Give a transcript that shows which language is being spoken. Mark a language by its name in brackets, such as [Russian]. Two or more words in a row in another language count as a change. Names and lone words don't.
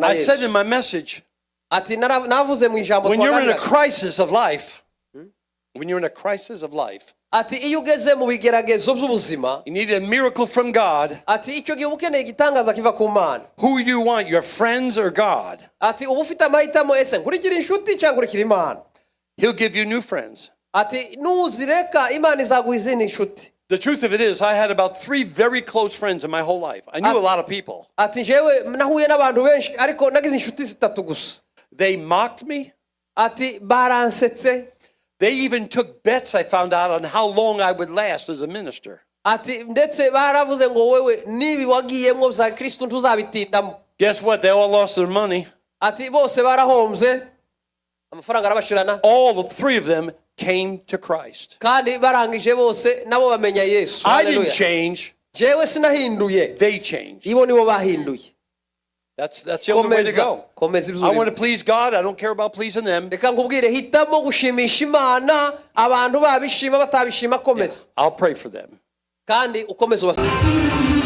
[English] I said in [Kinyarwanda] Yesu. [English] my message, [Kinyarwanda] Ati navuze mu ijambo [English] when you're in a [Kinyarwanda] twaganira, [English] crisis of life, when you're in a crisis of life, [Kinyarwanda] ati iyo ugeze mu bigeragezo by'ubuzima, [English] you need a miracle from God. [Kinyarwanda] ati icyo gihe uba ukeneye igitangaza kiva ku Mana. [English] Who you want, your friends or God? [Kinyarwanda] Ati uba ufite amahitamo, ese nkurikira inshuti cyangwa nkurikira Imana. [English] He'll give you new friends. [Kinyarwanda] Ati nuzireka Imana izaguha izindi inshuti. [English] The truth of it is, I had about 3 very close friends in my whole life. I knew a lot of people. [Kinyarwanda] Ati jewe nahuye n'abantu benshi ariko nagize inshuti zitatu gusa. [English] They mocked me. [Kinyarwanda] Ati baransetse. [English] They even took bets, I found out, on how long I would last as a minister. [Kinyarwanda] Ati ndetse baravuze ngo wewe nibi wagiyemo bya Kristo ntuzabitindamo. [English] Guess what? They all lost their money. [Kinyarwanda] Ati bose barahomze, amafaranga arabashirana. [English] All 3 of them came to Christ. [Kinyarwanda] Kandi barangije bose nabo bamenya Yesu. [English] I didn't [Kinyarwanda] Hallelujah. [English] change. [Kinyarwanda] Jewe sinahinduye, [English] They changed. [Kinyarwanda] ibo nibo bahinduye. [English] That's the only way to go. [Kinyarwanda] Komeza [English] I want to [Kinyarwanda] ibyo. [English] please God. I don't care about pleasing them. [Kinyarwanda] Reka nkubwire, hitamo gushimisha Imana, abantu babishima batabishima komeza. [English] I'll pray for them. [Kinyarwanda] Kandi ukomeza ubasaba.